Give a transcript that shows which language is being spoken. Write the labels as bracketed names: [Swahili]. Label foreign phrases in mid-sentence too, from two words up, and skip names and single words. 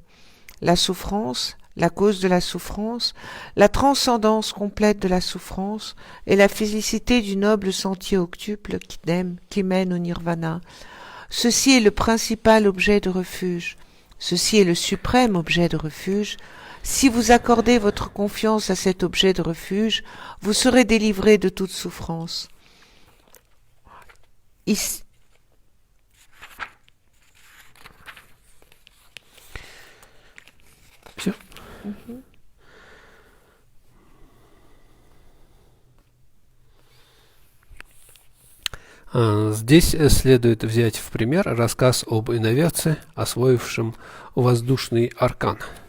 [French] La souffrance, la cause de la souffrance, la transcendance complète de la souffrance et la félicité du noble sentier octuple qui mène au nirvana. Ceci est le principal objet de refuge. Ceci est le suprême objet de refuge. Si vous accordez votre confiance à cet objet de refuge, vous serez délivré de toute souffrance. Ici, [Russian] Все. Здесь следует взять в пример рассказ об иноверце, освоившем воздушный аркан.